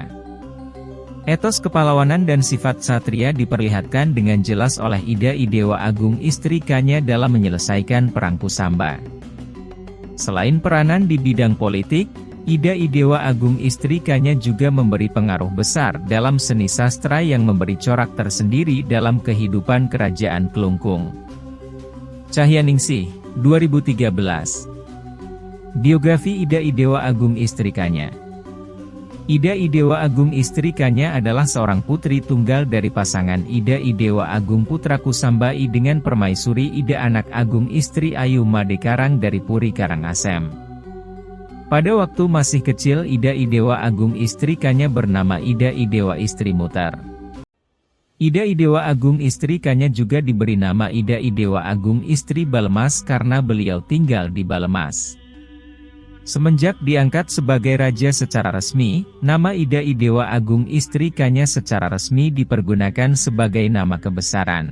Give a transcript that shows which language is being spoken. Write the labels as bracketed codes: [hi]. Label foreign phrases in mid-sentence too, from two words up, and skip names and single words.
[id] Etos kepahlawanan dan sifat satria diperlihatkan dengan jelas oleh Ida Idewa Agung istri Kanya dalam menyelesaikan Perang Kusamba. Selain peranan di bidang politik, Ida Idewa Agung istri Kanya juga memberi pengaruh besar dalam seni sastra yang memberi corak tersendiri dalam kehidupan kerajaan Klungkung. Cahyaningsih, 2013. Biografi Ida Idewa Agung istri Kanya. Ida Idewa Agung istri Kanya adalah seorang putri tunggal dari pasangan Ida Idewa Agung putra Kusamba I dengan permaisuri Ida anak Agung istri Ayu Madekarang dari Puri Karangasem. Pada waktu masih kecil Ida Idewa Agung istri Kanya bernama Ida Idewa istri Mutar. Ida Idewa Agung istri Kanya juga diberi nama Ida Idewa Agung istri Balemas karena beliau tinggal di Balemas. Semenjak diangkat sebagai raja secara resmi, nama Ida Idewa Agung istri Kanya secara resmi dipergunakan sebagai nama kebesaran.